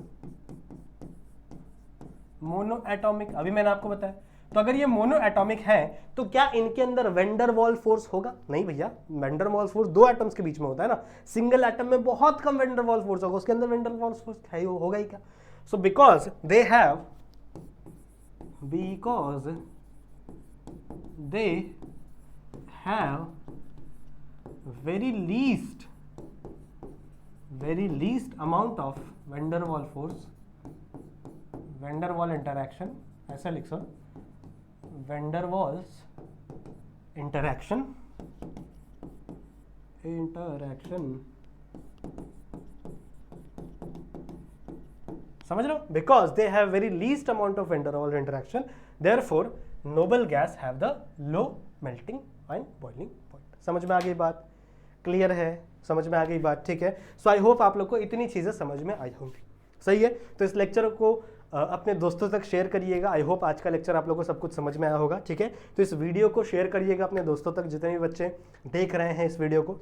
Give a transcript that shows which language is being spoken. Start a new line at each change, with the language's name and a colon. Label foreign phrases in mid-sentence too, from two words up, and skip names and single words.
English: mono atomic.
Hindi: अभी मैंने आपको बताया। तो अगर ये
English: mono atomic
Hindi: है तो क्या इनके अंदर
English: van der Waal force
Hindi: होगा? नहीं भैया,
English: van der Waal force
Hindi: दो एटम्स के बीच में होता है ना।
English: single atom
Hindi: में बहुत कम
English: van der Waal force
Hindi: होगा, उसके अंदर
English: van der Waal force
Hindi: होगा ही क्या?
English: so because they have very least amount of van der Waal force, van der Waal interaction,
Hindi: ऐसा लिख
English: सो, van der Waals interaction
Hindi: समझ लो?
English: because they have very least amount of van der Waal interaction, therefore noble gas have the low melting and boiling point।
Hindi: समझ में आ गई बात? क्लियर है? समझ में आ गई बात? ठीक है।
English: so I hope
Hindi: आप लोग को इतनी चीजें समझ में आई होंगी। सही है। तो इस लेक्चर को अपने दोस्तों तक शेयर करिएगा।
English: I hope
Hindi: आज का लेक्चर आप लोगों को सब कुछ समझ में आया होगा। ठीक है। तो इस वीडियो को शेयर करिएगा अपने दोस्तों तक, जितने भी बच्चे देख रहे हैं इस वीडियो को।